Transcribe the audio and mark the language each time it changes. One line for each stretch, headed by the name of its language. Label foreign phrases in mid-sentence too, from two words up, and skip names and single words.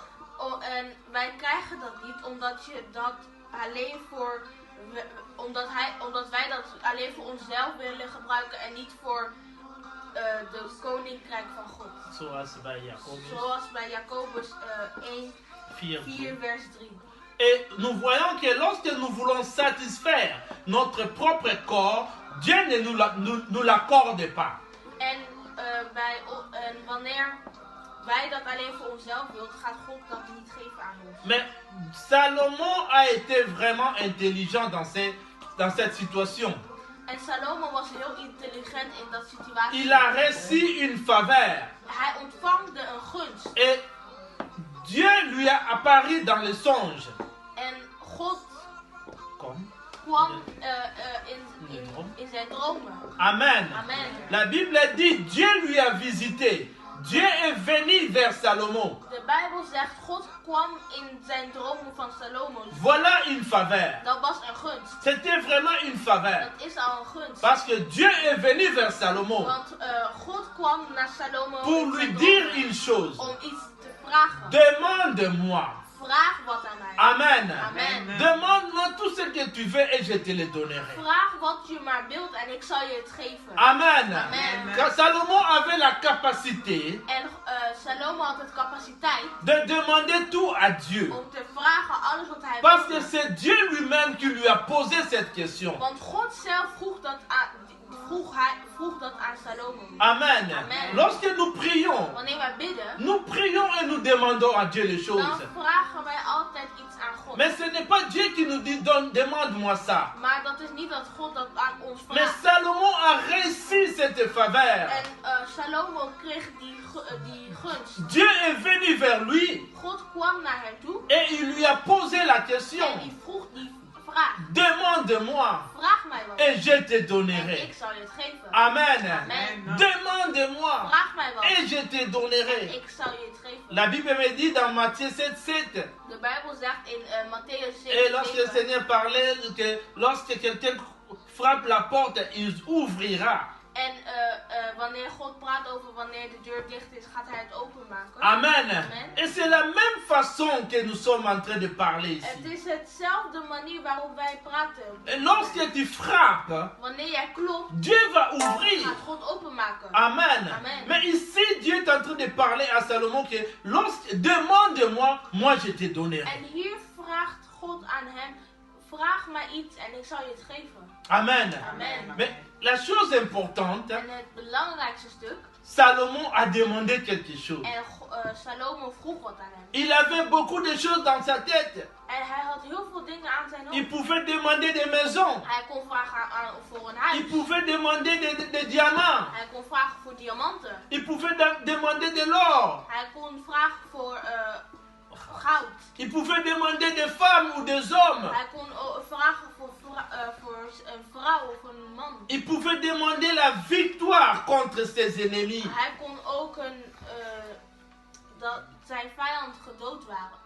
Dutch: En wij krijgen dat niet omdat je dat alleen omdat wij dat alleen voor onszelf willen gebruiken en niet voor de koninkrijk van God. Zoals bij Jacobus 1, 4 vers 3.
French: Et nous voyons que lorsque nous voulons satisfaire notre propre corps, Dieu ne nous l'accorde pas.
Dutch: En wanneer wij dat alleen voor onszelf willen, gaat God dat niet geven aan ons.
French: Mais Salomon a été vraiment intelligent dans cette situation.
Dutch: En Salomo was heel intelligent in dat situatie.
French: Il a reçu une faveur.
Dutch: Hij ontvangde een gunst.
French: Et Dieu lui a apparu dans le songe.
Dutch: En God
French: Comme
Dutch: kwam in zijn dromen. Amen. Amen.
French: La Bible dit Dieu lui a visité. Dieu est venu vers Salomon.
Dutch: De Bijbel zegt God kwam in zijn dromen van Salomo.
French: Voilà une faveur.
Dutch: Dat was een gunst.
French: C'était vraiment une faveur.
Dutch: Dat is al een gunst.
French: Parce que Dieu est venu vers Salomon
Dutch: Want God kwam naar Salomo
French: pour lui dire une chose.
Dutch: om iets te vragen.
French: Demande-moi.
Dutch: Vraag wat aan mij. Amen. Amen.
French: Demande-moi tout ce que tu veux et je te le donnerai.
Dutch: Vraag wat je maar wilt en ik zal je het geven. Amen. Amen.
French: Car Salomon avait la capacité
Dutch: En Salomo had het capaciteit
French: de demander tout à Dieu.
Dutch: om te vragen alles wat hij
French: Parce que
Dutch: wilde.
French: c'est Dieu lui-même qui lui a posé cette question.
Dutch: Want God zelf vroeg dat aan Salomo. Amen. Amen.
French: Lorsque nous prions,
Dutch: Wanneer wij bidden,
French: nous prions et nous demandons à Dieu les
Dutch: dan
French: choses.
Dutch: vragen wij altijd iets aan God.
French: Mais ce n'est pas Dieu qui nous dit demande-moi ça.
Dutch: Maar dat is niet dat God dat aan ons
French: Mais
Dutch: vraagt.
French: Salomon a reçu cette faveur.
Dutch: En Salomo kreeg die gunst.
French: Dieu est venu vers lui
Dutch: God kwam naar hem toe
French: et il lui a posé la question.
Dutch: en die vroeg die vraag.
French: Demande-moi
Dutch: Vraag mij wat.
French: et je te
Dutch: En
French: donnerai.
Dutch: ik zal je het geven. Amen. Amen.
French: Demande-moi
Dutch: Vraag mij wat.
French: et je te
Dutch: En
French: donnerai.
Dutch: ik zal je het geven.
French: La Bible me dit dans Matthieu 7:7.
Dutch: De Bijbel zegt in Matthäus
French: Et lorsque le
Dutch: 7:7.
French: Seigneur parlait que lorsque quelqu'un frappe la porte, il ouvrira.
Dutch: En wanneer God praat over wanneer de deur dicht is, gaat hij het openmaken. Amen. Amen.
French: Et c'est la même façon que nous sommes en train de parler
Dutch: Het
French: ici.
Dutch: is hetzelfde manier waarop wij praten.
French: Et lorsque tu frappes,
Dutch: Wanneer jij klopt,
French: Dieu va ouvrir.
Dutch: gaat God openmaken. Amen. Amen.
French: Mais ici, Dieu est en train de parler à Salomon que lorsque demande-moi, moi je te donnerai.
Dutch: En hier vraagt God aan hem, vraag mij iets en ik zal je het geven. Amen. Amen.
French: Mais la chose importante,
Dutch: En het belangrijkste stuk,
French: Salomon a demandé quelque chose.
Dutch: en Salomo vroeg wat aan hem.
French: Il avait beaucoup de choses dans sa tête.
Dutch: En hij had heel veel dingen aan zijn
French: Il
Dutch: hoofd.
French: pouvait demander des maisons.
Dutch: Hij kon vragen voor een
French: Il
Dutch: huis.
French: pouvait demander des diamants.
Dutch: Hij kon vragen voor diamanten.
French: Il pouvait demander de l'or.
Dutch: Hij kon vragen voor goud.
French: Il pouvait demander des femmes ou des hommes.
Dutch: Hij kon vragen voor een vrouw of een man.
French: Il pouvait demander la victoire contre ses ennemis.
Dutch: Hij kon ook dat zijn vijanden gedood waren.